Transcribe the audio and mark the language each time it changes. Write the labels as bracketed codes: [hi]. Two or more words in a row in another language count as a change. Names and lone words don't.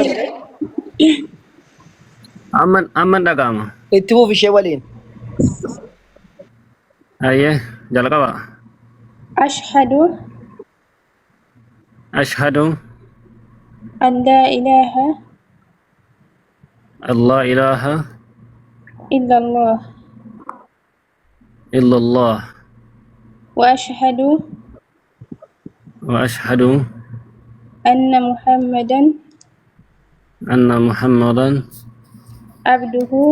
[om] سدي سبري Amman dhaga'ama. اتفو في شيء ولين Ayyee jalqaba. [ar] أشهد Ashhadu أن لا إله أن لا إله إلا الله illallah وأشهد وأشهد أن محمدا أن محمدا عبده